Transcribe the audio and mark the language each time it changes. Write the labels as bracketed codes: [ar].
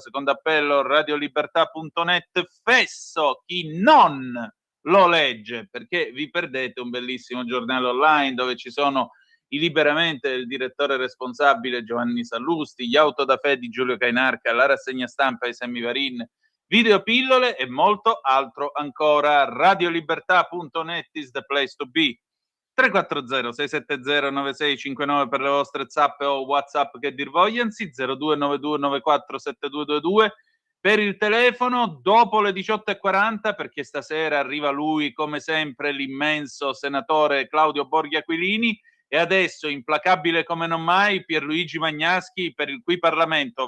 [it] Secondo appello, radiolibertà.net, fesso chi non lo legge, perché vi perdete un bellissimo giornale online dove ci sono i Liberamente del direttore responsabile Giovanni Sallusti, gli Autodafè di Giulio Cainarca, la rassegna stampa di Sammy Varin, videopillole e molto altro ancora. [en] Radiolibertà.net is the place to be. [it] 340-670-9659 per le vostre zappe o WhatsApp che dir vogliansi, 0292947222 per il telefono dopo le 18:40, perché stasera arriva lui come sempre, l'immenso senatore Claudio Borghi Aquilini, e adesso, implacabile come non mai, Pierluigi Magnaschi per il Qui Parlamento.